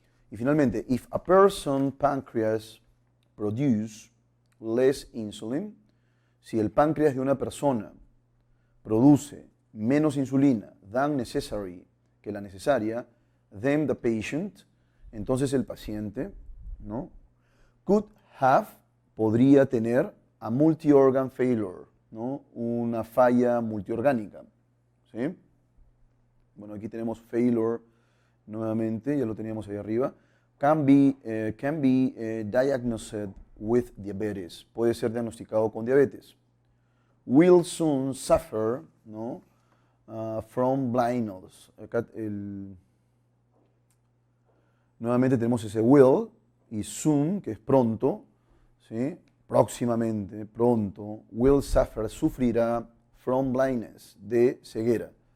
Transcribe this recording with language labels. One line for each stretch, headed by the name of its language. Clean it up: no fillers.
Spanish: Y finalmente,
English: if a person's pancreas produce less insulin,
Spanish: si el páncreas de una persona produce menos insulina
English: than necessary,
Spanish: que la necesaria,
English: then the patient,
Spanish: entonces el paciente, ¿no?
English: Could have,
Spanish: podría tener
English: a multi-organ failure, ¿no?
Spanish: Una falla multiorgánica, ¿sí? Bueno, aquí tenemos failure nuevamente, ya lo teníamos ahí arriba.
English: Can be diagnosed with diabetes.
Spanish: Puede ser diagnosticado con diabetes.
English: Will soon suffer,
Spanish: ¿no?
English: From blindness.
Spanish: Acá nuevamente tenemos ese will y soon, que es pronto, ¿sí? Próximamente, pronto.
English: Will suffer,
Spanish: sufrirá
English: from blindness,
Spanish: de ceguera.